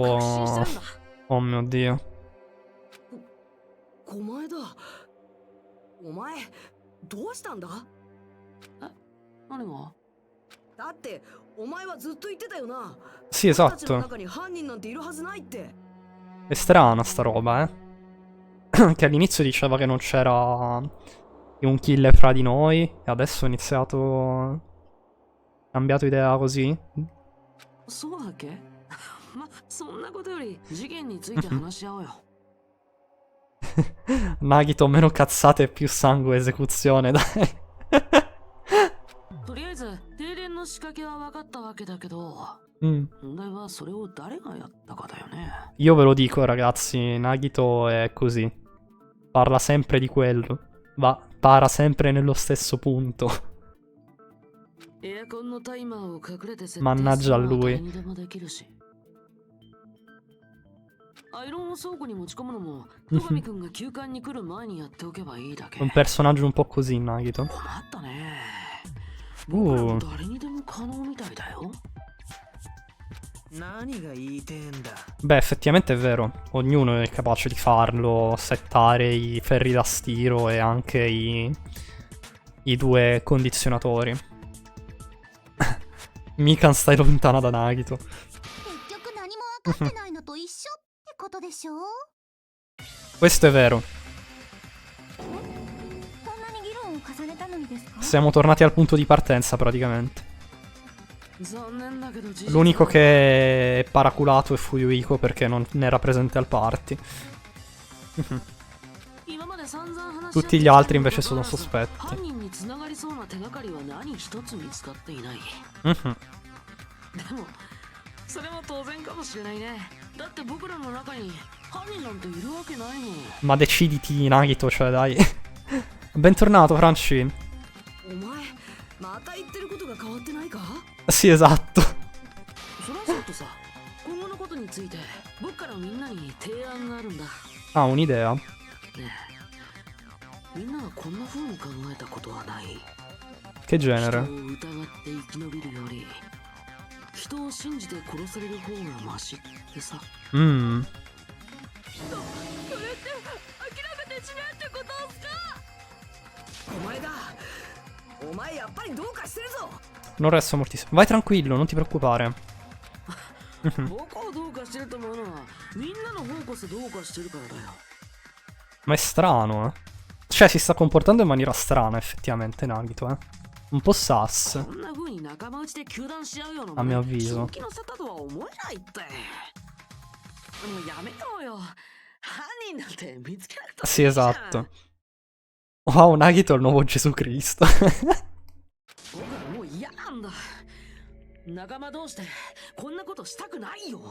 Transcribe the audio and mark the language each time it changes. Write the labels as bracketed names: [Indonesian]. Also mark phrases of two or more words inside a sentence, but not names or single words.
[Japanese] 確信してるんだ。 [Italian] Oh mio Dio. [Japanese] お前だ。お前どうしたんだ？何が？だってお前はずっと言ってたよな。 [Italian] Sì, [Japanese] 俺たちの [Italian] esatto. [Japanese] 中に犯人なんているはずないって。 [Italian] È strana sta roba, che all'inizio diceva che non c'era un killer fra di noi. E adesso ha iniziato... cambiato idea così. [Japanese] そうだっけ？ま、そんなことより事件について話し合おうよ。 [Italian] Nagito, meno cazzate e più sangue e esecuzione, dai. [Japanese] とりあえず停電の仕掛けは分かったわけだけど、 問題はそれを誰がやったかだよね。 [Italian] Io ve lo dico, ragazzi, Nagito è così. Parla sempre di quello. Para sempre nello stesso punto. [Japanese] エアコンのタイマーを隠れて設定 [Italian] Mannaggia a lui. [Japanese] 誰にでもできるし。アイロンを倉庫に持ち込むのも、戸上くんが休館に来る前にやっておけばいいだけ。 [Italian] Un personaggio un po' così, Nagito. [Japanese] 困ったね。僕らも誰にでも可能みたいだよ。何が言いてえんだ。 [Italian] Beh, effettivamente è vero. Ognuno è capace di farlo. Settare i ferri da stiro e anche i due condizionatori. Mikan, stai lontana da Nagito. [Japanese] 結局何も分かってないのと一緒ってことでしょ。 [Italian] Questo è vero. [Japanese] こんなに議論を重ねたのにですか？ [Italian] Siamo tornati al punto di partenza praticamente. [Japanese] 残念だけど事実 [Italian] L'unico che è paraculato è Fuyuhiko perché non era presente al party. [Japanese] 今まで散々話し合って [Italian] Tutti gli altri invece sono sospetti. [Japanese] 犯人に繋がりそうな手がかりは何一つ見つかっていない。 Mhm. でもそれも当然かもしれないね。だって僕らの中に犯人なんているわけないもん。 [Italian] Ma deciditi, Nagito, cioè dai. Bentornato, Franci. [Japanese] お前また言ってることが変わってないか？ [Italian] Sì, esatto. [Japanese] そりゃそうとさ、今後のことについて僕からみんなに提案があるんだ。 [Italian] Ah, un'idea. [Japanese] ねえ、みんなはこんな風に考えたことはない。 [Italian] Che [Japanese] 人を [Italian] genere? [Japanese] 疑って生き延びるより人を信じて殺される方がマシってさ。 Mm. それって諦めてしまうってことっすか？お前だ。お前やっぱりどうかしてるぞ。 [Italian] Non resto moltissimo. Vai tranquillo, non ti preoccupare. [Japanese] 僕をどうかしてると思うのはみんなの方こそどうかしてるからだよ。 [Italian] Ma è strano, Cioè, si sta comportando in maniera strana, effettivamente, Nagito, Un po' sus. [Japanese] こんな風に仲間内で糾弾し合うような [Italian] A mio avviso. [Japanese] 正気の沙汰とは思えないって。もうやめようよ。犯人なんて見つけなくてもいい [Italian] Sì, [Japanese] じゃん。 [Italian] esatto. Wow, Nagito è il nuovo Gesù Cristo. [Japanese] 僕はもう嫌なんだ。仲間同士でこんなことしたくないよ。